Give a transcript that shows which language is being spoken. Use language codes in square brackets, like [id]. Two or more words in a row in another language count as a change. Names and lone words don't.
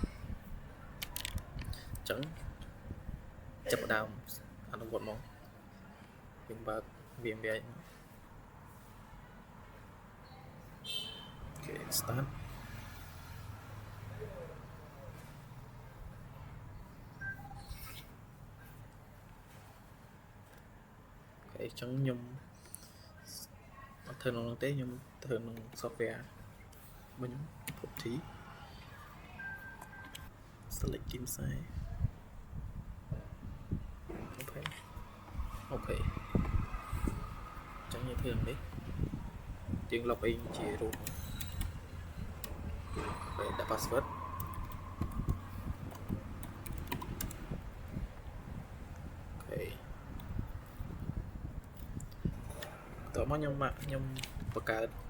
[km] អញ្ចឹងចាប់ផ្ដើមអនុវត្តមកយើងបើក VMware អូខេ start អញ្ចឹងខ្ញុំអត់ធ្វើក្នុងនោះទេខ្ញុំធ្វើក្នុង software វិញ property [en] select team size [km] អូខេអញ្ចឹងយើងធ្វើនេះយើង login ជារូបហើយដាក់ passwordតោះមកខ្ញុំបង្កើត